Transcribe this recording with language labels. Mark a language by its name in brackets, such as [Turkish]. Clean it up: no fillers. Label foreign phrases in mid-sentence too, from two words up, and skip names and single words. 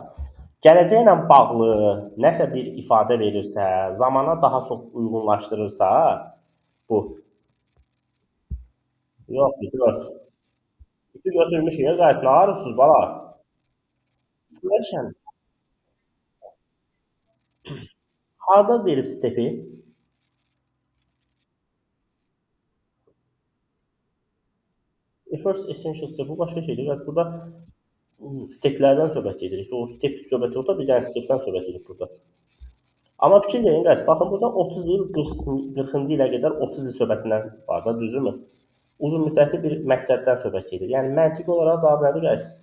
[Azerbaijani] Gələcəklə bağlı nəsə bir ifadə verirsə, zamana daha çox uyğunlaşdırırsa, bu yoxdur, 4. 2 götürmüşük, qays, nə arırsınız bala? Görüşən. Harda verib stepi? [English] First essential step [Azerbaijani] bu başqa şeydir. Qays, burada steplərdən söhbət edir. O step söhbəti yoxdur, bir dənə stepdən söhbət edir burada. Amma fikir verin qəs, baxın burada 30 il, 40-cı ilə qədər 30 il söhbətindən var da, düzdürmü? Uzun müddətli bir məqsəddən söhbət gedir. Yəni məntiqi olaraq cavab nədir qəs?